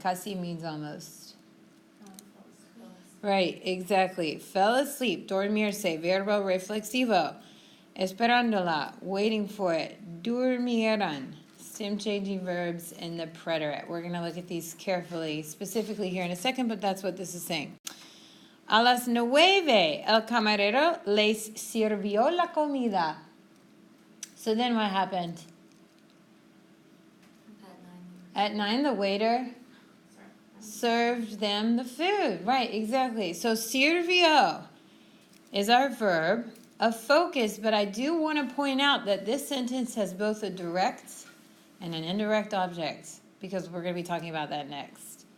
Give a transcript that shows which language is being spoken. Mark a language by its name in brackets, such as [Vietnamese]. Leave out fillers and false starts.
[English] Casi means almost. Right, exactly. Fell asleep, [Spanish] dormirse, verbo reflexivo. [English] Esperándola, waiting for it. Durmieran, stem changing verbs in the preterit. We're going to look at these carefully, specifically here in a second, but that's what this is saying. [Spanish] A las 9, el camarero les sirvió la comida. [English] So then what happened? At 9, the waiter served them the food. Right, exactly. So sirvió is our verb of focus, but I do want to point out that this sentence has both a direct and an indirect object, because we're going to be talking about that next.